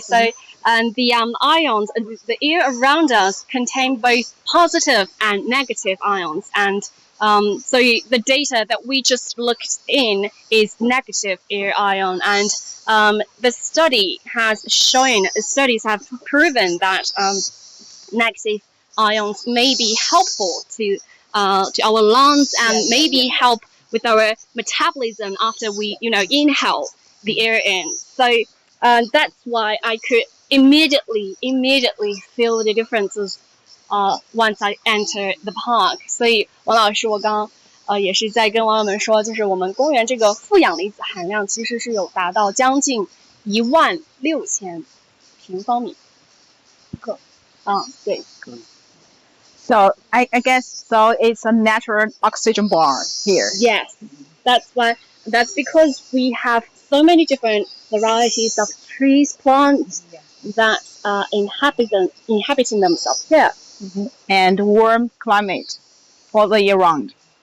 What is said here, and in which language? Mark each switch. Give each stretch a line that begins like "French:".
English: So, the ions, the air around us contain both positive and negative ions, and so the data that we just looked in is negative air ion, and the studies have proven that negative ions may be helpful to our lungs and maybe help with our metabolism after we inhale the air in. So that's why I could immediately feel the differences once I enter the park.
Chinese: 所以王老师我刚也是在跟网友们说，就是我们公园这个负氧离子含量其实是有达到将近16000平方米克。对。
English: So I guess so. It's a natural oxygen bar here. Yes, that's because we have so many different varieties of trees, plants that are inhabiting themselves here. And warm climate for the year round.